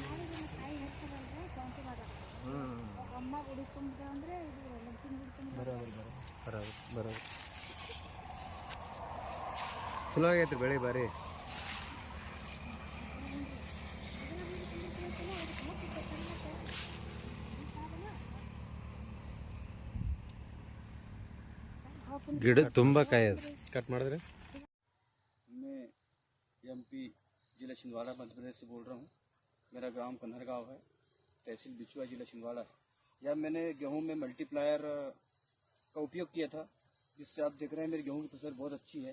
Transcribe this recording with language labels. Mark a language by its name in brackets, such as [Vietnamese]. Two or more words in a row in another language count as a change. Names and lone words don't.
[Kannada] ಬರೋದು ಚಲೋ ಆಗೈತ್ರಿ ಬೆಳೆ ಬಾರಿ. ಗಿಡ ತುಂಬ ಕಾಯಿ ಅದು. ಕಟ್ ಮಾಡಿದ್ರೆ [Hindi] मैं एमपी जिला छिंदवाड़ा मध्य प्रदेश से बोल रहा हूँ। मेरा गांव कन्हरगांव है, तहसील बिचुआ, जिला छिंदवाड़ा। यह मैंने गेहूं में मल्टीप्लायर का उपयोग किया था, जिससे आप देख रहे हैं मेरी गेहूं की फसल बहुत अच्छी है।